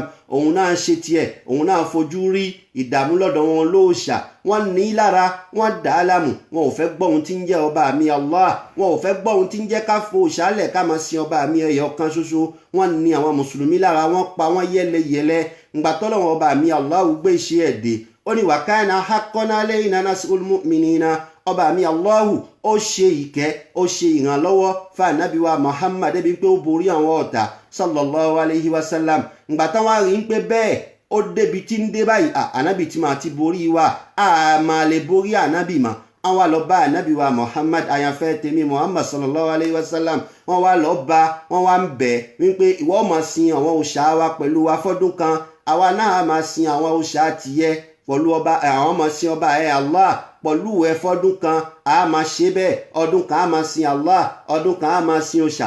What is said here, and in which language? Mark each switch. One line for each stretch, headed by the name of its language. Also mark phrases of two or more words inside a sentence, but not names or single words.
Yoruba: Òun náà ṣe tiẹ̀, òun náà fojú rí ìdààmú lọ́dọ̀ wọn lóòṣà, wọ́n ní lára, wọ́n dà á láàmú, wọn ò fẹ́ gbọ́ ohun tí ń jẹ́ ọba mi Allah, wọn ò fẹ́ gbọ́ ohun tí ń jẹ́ ká fo òṣàlẹ̀ ká máa sin ọba mi ẹyọ kan ṣoṣo. Wọ́n ní àwọn mùsùlùmí lára, wọ́n pa wọ́n yẹ́lẹyẹ̀lẹ. Ìgbà tọ́lọ́run ọba mi Allah gbé iṣẹ́ ẹ̀ dé, ó ní
Arabic: وكان حقا علينا نصر المؤمنين.
Yoruba: Ọba mi Allahu ó ṣe ìkẹ́, ó ṣe ìrànlọ́wọ́ fún ànábì wa Muhammad débi pé ó borí àwọn ọ̀tá
Arabic: صلى الله عليه وسلم.
Yoruba: Ìgbà táwọn rí ń pé bẹ́ẹ̀ ó débi tí ń dé báyìí, ànábì tí máa ti borí wa, a máa lè borí ànábì mà. Àwọn lọ bá ànábì wa Muhammad, àyànfẹ́ tèmi Muhammad
Arabic: صلى الله عليه وسلم,
Yoruba: wọ́n wá lọ bá, wọ́n wá ń bẹ̀ wípé ìwọ máa sin àwọn òòṣà wa pẹ̀lú wa fọ́dún kan, àwa náà máa sin àwọn òòṣà tìyẹ pẹ̀lú ọba, àwọn máa sin ọba ẹ̀ Allah pẹ̀lú ẹ fọ́dún kan, a máa ṣe bẹ́ẹ̀, ọdún kan a máa sin Allah, ọdún kan a máa sin òòṣà.